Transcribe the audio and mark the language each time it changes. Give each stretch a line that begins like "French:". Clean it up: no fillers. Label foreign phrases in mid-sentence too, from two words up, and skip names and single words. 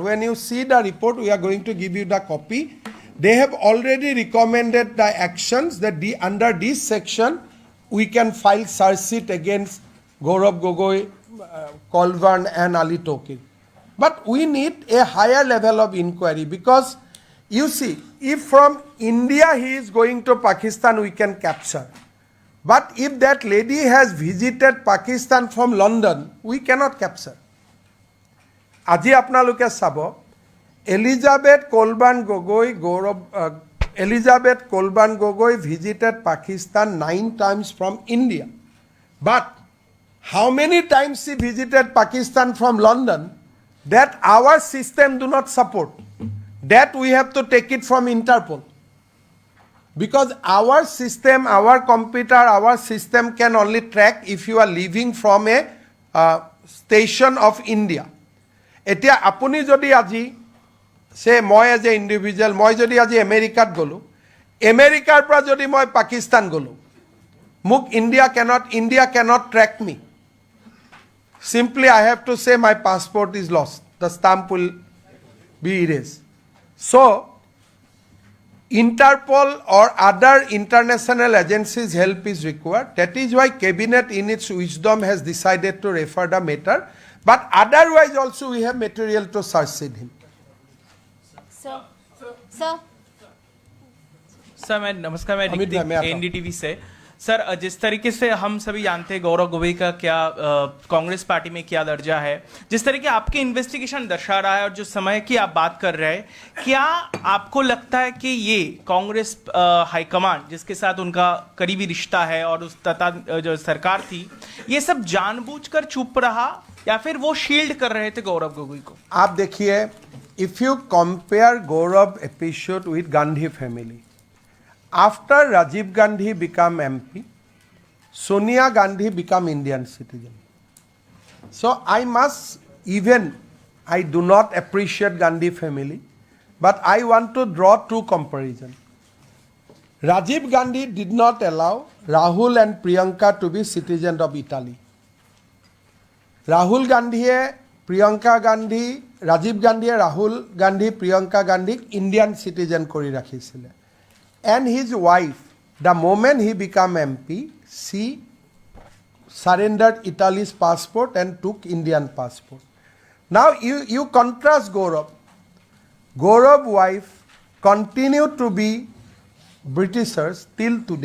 English: When you see the report, we are going to give you the copy. They have already recommended the actions that under this section we can file search sheet against Gaurav Gogoi, Kolvan and Ali Tokir. But we need a higher level of inquiry because you see, if from India he is going to Pakistan, we can capture. But if that lady has visited Pakistan from London, we cannot capture.
Assamese: আজি আপোনালোকে চাবা,
English: Elizabeth Kolban Gogoi visited Pakistan 9 times from India. But how many times she visited Pakistan from London, that our system do not support. That we have to take it from Interpol. Because our system, our computer, our system can only track if you are leaving from a station of India.
Assamese: এতিয়া আপুনি যদি আজি,
English: say moi as a individual,
Assamese: মই যদি আজি আমেৰিকা গলোঁ, আমেৰিকাৰ পৰা যদি মই পাকিস্তান গলোঁ.
English: Muk India cannot track me. Simply I have to say my passport is lost. The stamp will be erased. So, Interpol or other international agencies' help is required. That is why Cabinet in its wisdom has decided to refer the matter. But otherwise also we have material to succeed him. Sir.
Hindi: मैं नमस्कार, मैं एनडीटीवी से. सर, जिस तरीके से हम सभी जानते हैं गौरव गोगोई का क्या कांग्रेस पार्टी में क्या दर्जा है, जिस तरीके आपके इन्वेस्टिगेशन दर्शा रहा है और जो समय की आप बात कर रहे हैं, क्या आपको लगता है कि ये कांग्रेस हाईकमांड जिसके साथ उनका करीबी रिश्ता है और उस तथा जो सरकार थी, ये सब जानबूझकर चुप रहा या फिर वो शील्ड कर रहे थे गौरव गोगोई को? आप देखिए,
English: if you compare Gaurav episode with Gandhi family, after Rajiv Gandhi became MP, Sonia Gandhi became Indian citizen. So I do not appreciate Gandhi family, but I want to draw two comparisons. Rajiv Gandhi did not allow Rahul and Priyanka to be citizens of Italy. Rahul Gandhi, Priyanka Gandhi, Rajiv Gandhi, Rahul Gandhi, Priyanka Gandhi, Indian citizen
Assamese: কৰি ৰাখিছিলে.
English: And his wife, the moment he became MP, she surrendered Italy's passport and took Indian passport. Now you contrast Gaurav. Gaurav's wife continued to be Britishers till today.